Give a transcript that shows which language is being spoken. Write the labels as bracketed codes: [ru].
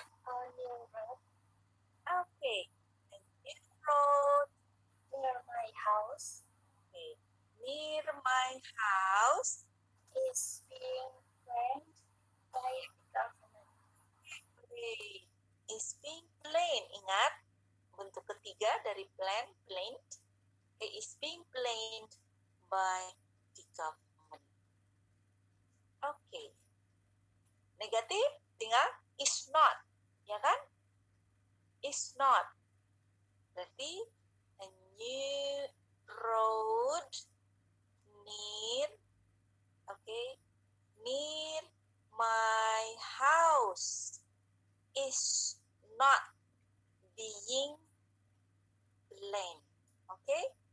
[en] A new road Okay. A new road. near my house Okay. Near my house is being planned by the government. is being planned. [id] Ingat, bentuk ketiga dari planned. [en] It is being planned by the government. [id] Okay. Negatif, tinggal is not. Ya kan? [en] Is not. Berarti a new road near, okay, near my house is not being planned. Okay?